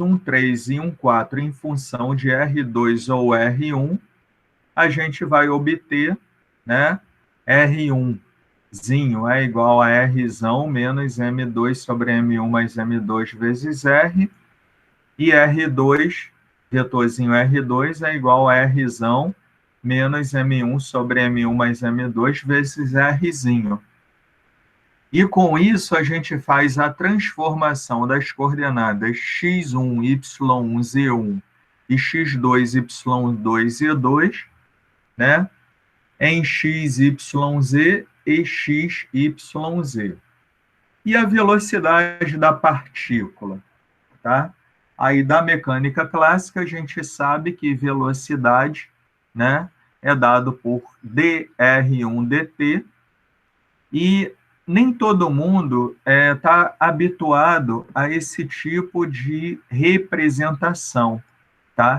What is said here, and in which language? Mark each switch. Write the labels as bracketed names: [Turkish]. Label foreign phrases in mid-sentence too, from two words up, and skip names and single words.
[Portuguese] 1, 3 e 1, 4 em função de R2 ou R1, a gente vai obter, né, R1zinho é igual a Rzão menos M2 sobre M1 mais M2 vezes R, e R2, vetorzinho R2, é igual a Rzão menos M1 sobre M1 mais M2 vezes Rzinho. E com isso a gente faz a transformação das coordenadas x1, y1, z1 e x2, y2, z2, né, em x, y, z e x, y, z. E a velocidade da partícula, tá? Aí da mecânica clássica a gente sabe que velocidade, né, é dado por dr1 dt, e nem todo mundo está habituado a esse tipo de representação, tá?